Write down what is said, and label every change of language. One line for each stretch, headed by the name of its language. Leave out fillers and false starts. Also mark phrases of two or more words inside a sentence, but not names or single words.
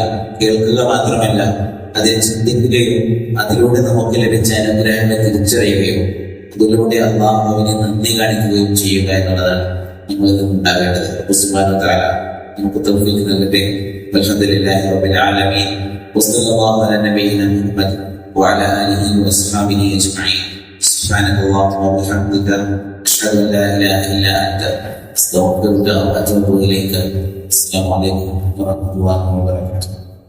Malayalam: കേൾക്കുക മാത്രമല്ല, അതിൽ ചിന്തിക്കുകയും അതിലൂടെ നമുക്ക് ലഭിച്ച അനുഗ്രഹങ്ങളെ തിരിച്ചറിയുകയും അതിലൂടെ അല്ലാഹുവിനെ നന്ദി കാണിക്കുകയും ചെയ്യുക എന്നുള്ളതാണ് നമ്മളിൽ ഉണ്ടാകേണ്ടത്.
Arabic: سبحانه وتعالى
Malayalam: നമുക്ക് തൗഫീഖ് നൽകട്ടെ.
Arabic: الحمد لله رب العالمين. وصلى الله على نبينا محمد وعلى آله وأصحابه أجمعين. سبحانك اللهم وبحمدك أشهد أن لا إله إلا أنت أستغفرك وأتوب إليك. السلام عليكم ورحمة الله وبركاته.